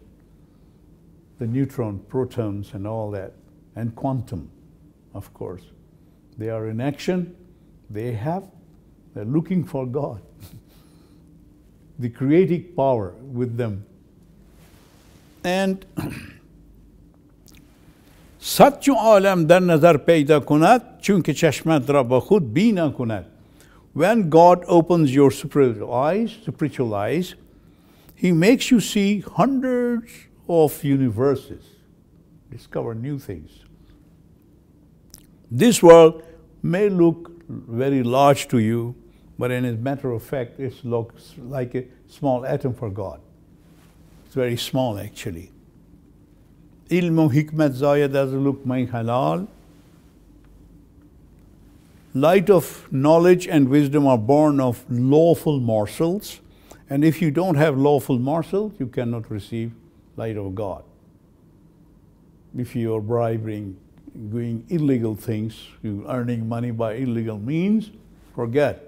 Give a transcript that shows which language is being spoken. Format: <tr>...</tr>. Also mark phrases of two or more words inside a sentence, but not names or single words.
<en>The neutron, protons and all that. And quantum, of course. They are in action. They're looking for God. The creative power with them.</en> <fa>And صد چو عالم در نظر پیدا کند چون که چشمت را با خود بینا کند.</fa> <en>When God opens your spiritual eyes, He makes you see hundreds of universes, discover new things. This world may look very large to you, but in a matter of fact, it looks like a small atom for God. It's very small actually.</en> <fa>علم و حکمت زاید از لقمه حلال.</fa> <en>Light of knowledge and wisdom are born of lawful morsels. And if you don't have lawful morsels, you cannot receive light of God. If you are bribing, doing illegal things, you earning money by illegal means, forget.</en>